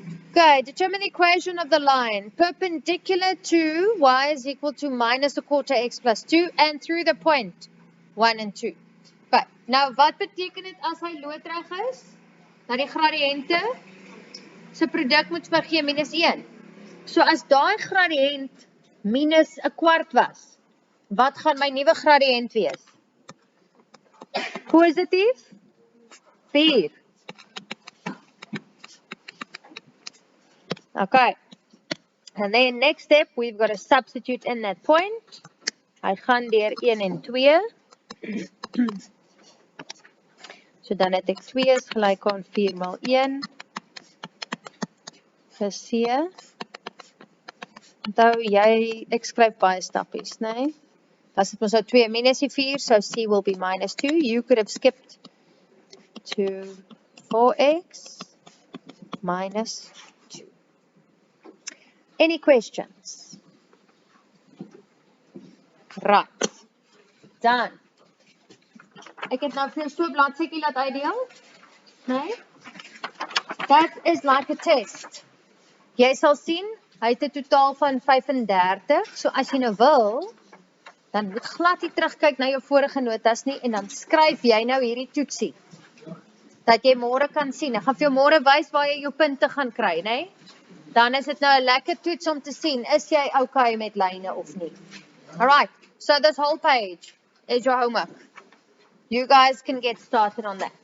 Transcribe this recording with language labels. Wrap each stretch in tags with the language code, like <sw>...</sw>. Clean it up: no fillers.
<en>Okay, determine the equation of the line. Perpendicular to y is equal to minus a quarter x plus 2 and through the point 1 and 2.</en> <af>Okay, nou wat beteken dit as hy loodreg is? Dat die gradiënte se produk moet vir gee minus 1. So as daai gradiënt minus 'n kwart was, wat gaan my nuwe gradiënt wees? Positief 4.</af> <en>Okay, and then next step, we've got to substitute in that point.</en> <af>Hy gaan deur 1 en 2. So dan het ek 2 is gelyk aan 4 maal 1. Plus C. Onthou jy, ek skryf baie stappies, nee? As dit ons nou 2 minus die 4,</af> <en>so C will be minus 2. You could have skipped to 4x minus 2. Any questions? Right. Done.</en> <af>Ek het nou vir so 'n bladsytjie laat uitdeel. Nee?</af> <en>That is like a test.</en> <af>Jy sal sien, hy het 'n totaal van 35. So as jy nou wil, dan moet glad nie terugkyk na jou vorige notas nie en dan skryf jy nou hierdie toetsie. Dat jy môre kan sien. Ek gaan vir jou môre wys waar jy jou punte gaan kry, né? Dan is dit nou 'n lekker toets om te sien, is jy okay met lyne of nie.</af> <en>Alright, so this whole page is your homework. You guys can get started on that.</en>